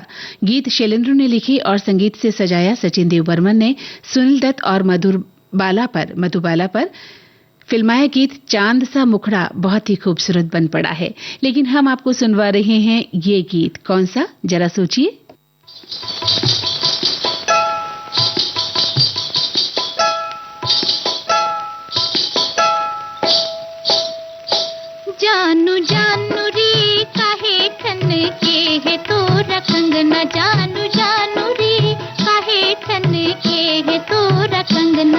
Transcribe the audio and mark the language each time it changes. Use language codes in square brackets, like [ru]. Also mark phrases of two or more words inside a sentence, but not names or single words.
[hi] गीत शैलेंद्र ने लिखी और संगीत से सजाया सचिन देव बर्मन ने। सुनील दत्त और मधुबाला पर फिल्माया गीत चांद सा मुखड़ा बहुत ही खूबसूरत बन पड़ा है। लेकिन हम आपको सुनवा रहे हैं ये गीत, कौन सा जरा सोचिए। जानू जानू रे काहे ठन के है तोरा कंगना। जानू जानू रे काहे ठन के है तोरा कंगना।